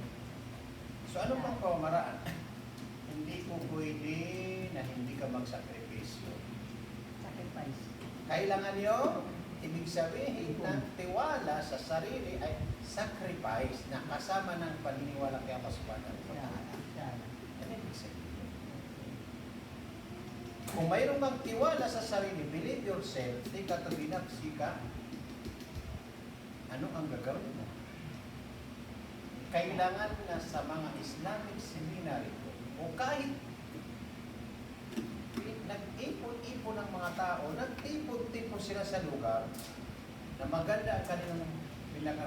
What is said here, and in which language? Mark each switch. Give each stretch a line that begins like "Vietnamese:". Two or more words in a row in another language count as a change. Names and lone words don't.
Filipino: So, ano pang pamaraan? Hindi ko pwede na hindi ka magsakripisyo. Sacrifice. Kailangan nyo, ibig sabihin na tiwala sa sarili ay sacrifice na kasama ng paniniwala kay Allah
Arabic: subhanahu wa ta'ala.
Filipino: Ano ibig sabihin? Kung mayroon kang tiwala sa sarili,
English: believe yourself,
Filipino: di ka to binapsi ka, ano ang gagawin mo? Kailangan na sa mga
English: Islamic seminary
Filipino: o kahit nag-ipon-ipon ng mga tao, nag-ipon-tipon sila sa lugar na maganda ang kanilang pinaka.